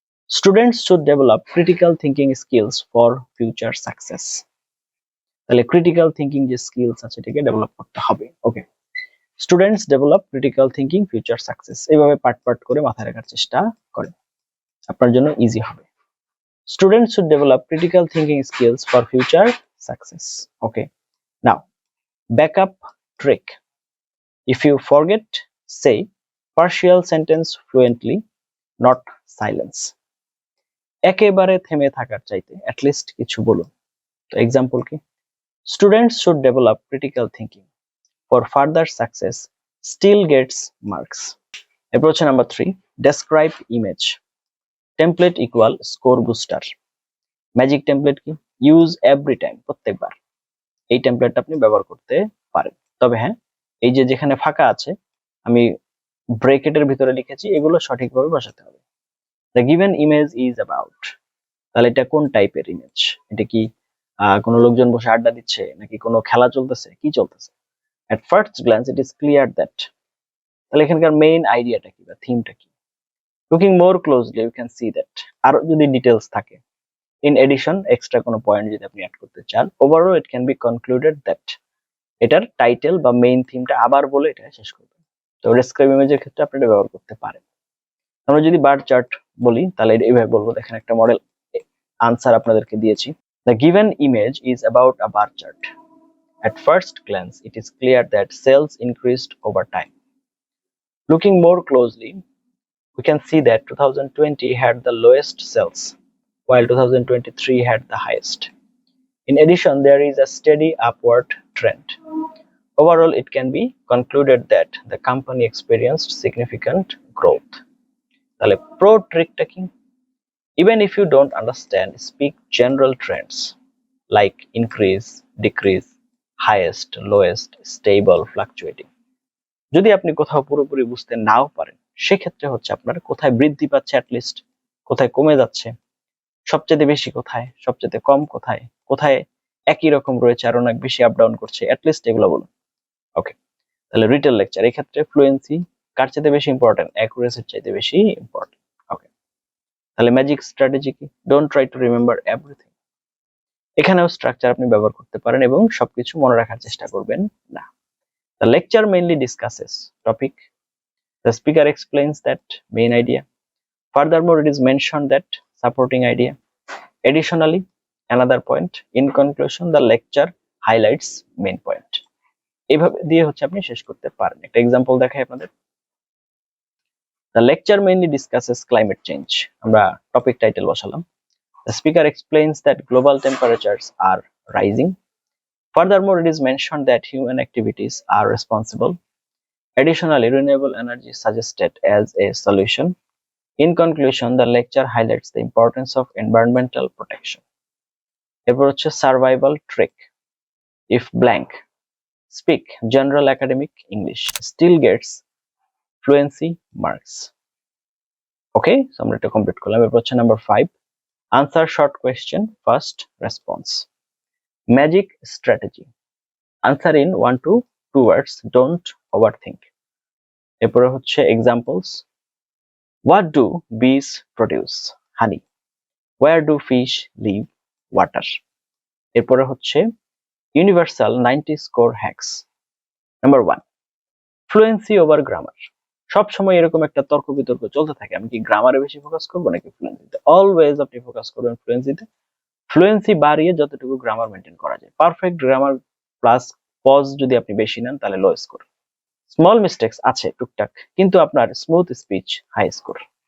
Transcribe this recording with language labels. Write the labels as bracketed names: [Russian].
[English] Students should develop critical thinking skills for future success. [Bangla] তাহলে critical thinking যে skills আছে এটাকে ডেভেলপ করতে হবে। [English] okay, students develop critical thinking future success, [Bangla] এইভাবে পার্ট পার্ট করে মাথায় রাখার চেষ্টা করেন, আপনার জন্য ইজি হবে। [English] Students should develop critical thinking skills for future success. Okay. Now, backup trick. If you forget, say partial sentence fluently, not silence. [Bangla] একেবারে থেমে থাকার চাইতে [English] at least [Bangla] কিছু বলুন। তো এক্সাম্পল কি? [English] Students should develop critical thinking for further success, still gets marks. [Bangla] এরপর হচ্ছে [English] Number 3, describe image. Template equal score booster. Magic template কি? Use every time, [Bangla] প্রত্যেকবার এই টেমপ্লেটটা আপনি ব্যবহার করতে পারেন। তবে হ্যাঁ, এই যে যেখানে ফাঁকা আছে আমি ব্রেকেটের ভিতরে লিখেছি, এগুলো সঠিকভাবে বসাতে হবে। [English] the given image is about, [Bangla] তাহলে এটা কোন টাইপের ইমেজ? এটা কি কোনো লোকজন বসে আড্ডা দিচ্ছে, নাকি কোনো খেলা চলতেছে, কি চলতেছে? [English] at first glance it is clear that, [Bangla] তাহলে এখানকার মেইন আইডিয়াটা কি বা থিমটা কি? [English] looking more closely you can see that, [Bangla] আরো যদি ডিটেলস থাকে, [English] in addition [Bangla] এক্সট্রা কোনো পয়েন্ট যদি আপনি অ্যাড করতে চান, [English] overall it can be concluded that, [Bangla] এটার টাইটেল বা মেইন থিমটা আবার বলে এটা শেষ করবেন। তো ডেসক্রাইব ইমেজের ক্ষেত্রে আপনি এটা ব্যবহার করতে পারেন। আমরা যদি বার চার্ট বলি তাহলে এইভাবে বলবো, দেখেন একটা মডেল আনসার আপনাদেরকে দিয়েছি। [English] The given image is about a bar chart. At first glance it is clear that sales increased over time. Looking more closely we can see that 2020 had the lowest sales while 2023 had the highest. In addition, there is a steady upward trend. Overall, it can be concluded that the company experienced significant growth. [Bangla] তাহলে pro trickটা কি? [English] Even if you don't understand, speak general trends like increase, decrease, highest, lowest, stable, fluctuating. [Bangla] যদি আপনি কোথাও পুরোপুরি বুঝতে নাও পারেন, সেক্ষেত্রে হচ্ছে আপনার কোথায় বৃদ্ধি পাচ্ছে, অ্যাটলিস্ট কোথায় কমে যাচ্ছে, সবচেয়ে বেশি কোথায়, সবচেয়ে কম কোথায়, কোথায় একই রকম রয়েছে আর অনেক বেশি আপ ডাউন করছে, অ্যাটলিস্ট এগুলো বলুন। ওকে, তাহলে রিটেল লেকচার, এই ক্ষেত্রে ফ্লুয়েন্সি কার চাইতে বেশি ইম্পর্টেন্ট? অ্যাকুরেসির চাইতে বেশি ইম্পর্টেন্ট। ওকে, তাহলে ম্যাজিক স্ট্র্যাটেজি কি? [English] Don't try to remember everything. [Bangla] এখানেও স্ট্রাকচার আপনি ব্যবহার করতে পারেন এবং সবকিছু মনে রাখার চেষ্টা করবেন না। [English] The lecture mainly discusses topic. The speaker explains that main idea. Furthermore, it is mentioned that supporting idea. Additionally, another point. In conclusion, the lecture highlights main point. [Bangla] এইভাবে দিয়ে হচ্ছে আপনি শেষ করতে পারেন। একটা এক্সাম্পল দেখাই আপনাদের। [English] The lecture mainly discusses climate change. [Bangla] আমরা টপিক টাইটেল বসালাম। [English] The speaker explains that global temperatures are rising. Furthermore, it is mentioned that human activities are responsible. Additionally, renewable energy is suggested as a solution. In conclusion, the lecture highlights the importance of environmental protection. [Bangla] এরপর হচ্ছে survival trick. [English] If blank speak general academic English, still gets fluency marks. Okay, so [Bangla] আমরা এটা complete করলাম। এরপর হচ্ছে number 5, [English] answer short question, first response. Magic strategy. Answer in 1 to 2 words, don't overthink. [Bangla] এরপরে হচ্ছে examples. [English] What do bees produce? Honey. Where do fish live? Water. [Bangla] এরপরে হচ্ছে [English] universal 90 score hacks. Number 1, fluency over grammar. [Bangla] সব সময় এরকম একটা তর্ক বিতর্ক চলতে থাকে, আমি কি গ্রামারে বেশি ফোকাস করব নাকি ফ্লুয়েন্সিতে? অলওয়েজ আপনি ফোকাস করবেন ফ্লুয়েন্সিতে। ফ্লুয়েন্সি বাড়িয়ে যতটুকু গ্রামার মেনটেন করা যায়, পারফেক্ট গ্রামার প্লাস পজ যদি আপনি বেশি নেন তাহলে লো স্কোর। স্মল মিস্টেকস আছে টুকটাক, কিন্তু আপনার স্মুথ স্পিচ হাই স্কোর।